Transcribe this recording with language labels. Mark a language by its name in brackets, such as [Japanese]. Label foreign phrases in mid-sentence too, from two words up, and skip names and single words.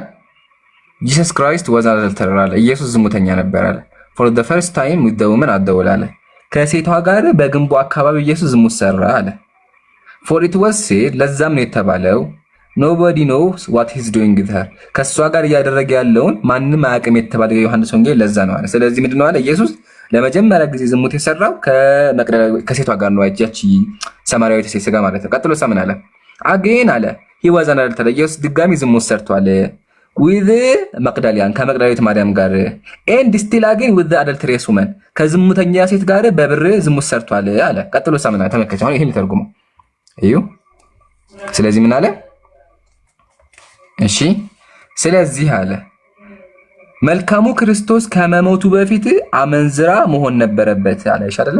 [English] Jesus Christ was adulterer [Amharic] አለ። ኢየሱስ ዝሙተኛ ነበር አለ። [English] for the first time with the woman [Amharic] አደወለ አለ። ከሴቷ ጋር በግንቡ አካባቢ ኢየሱስ ዝሙት ሰራ አለ። [English] for it was said [Amharic] ለዛም ነው የተባለው [English] nobody knows what his doing with her [Amharic] ከሷ ጋር እያደረገ ያለውን ማንም አያውቅም የተባለ የዮሐንስ ወንጌል ለዛ ነው አለ። ስለዚህ ምንድነው አለ ኢየሱስ ለመጀመሪያ ጊዜ ዝሙት የሰራው ከሴቷ ጋር ነው፣ ያቺ ሰማርያዊት ሴት ጋር ማለት ነው። ቀጥሎ ምን አለ? አጌን አለ [English] he was an adulterer [Amharic] ኢየሱስ ድጋሚ ዝሙት ሰርቷል with መቅደሊያን ከመቅደላዊት ማርያም ጋር [English] and still again with the adulterous woman [Amharic] ከዝሙተኛ ሴት ጋር በብር ዝሙት ሰርቷል አለ። ቀጥሎ ምን አለ? ተመልከቱ። አሁን ይሄን ተርጉመው እዩ። ስለዚህ ምን አለ? እሺ ስለዚህ አለ መልካሙ ክርስቶስ ከመሞቱ በፊት አመንዝራ መሆን ነበረበት አለ። እሺ አይደለ?